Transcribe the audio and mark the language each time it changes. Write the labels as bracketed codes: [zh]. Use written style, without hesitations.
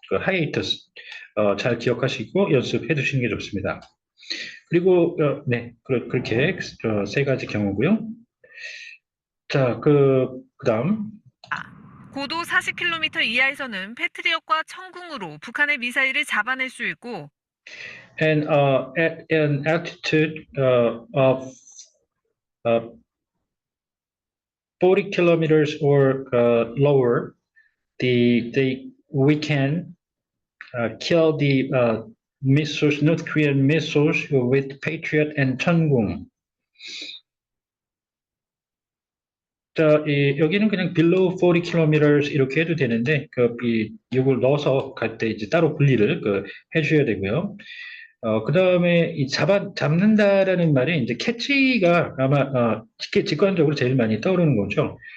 [ko] hiatus 잘 기억하시고 연습해 두시는 게 좋습니다. 그리고 네, 그렇게 세 가지 경우고요. 자, 그다음 고도 40km 이하에서는 패트리엇과 천궁으로 북한의 미사일을 잡아낼 수 있고 [en] and at an altitude of 40 kilometers or lower, we can kill the missiles, North Korean missiles with Patriot and 천궁. [ko] 자, 여기는 그냥 [en] below 40 kilometers [ko] 이렇게 해도 되는데, 이걸 넣어서 갈 때 이제 따로 분리를 해줘야 되고요. 그 다음에 잡는다라는 말이 이제 캐치가 아마 직관적으로 제일 많이 떠오르는 거죠.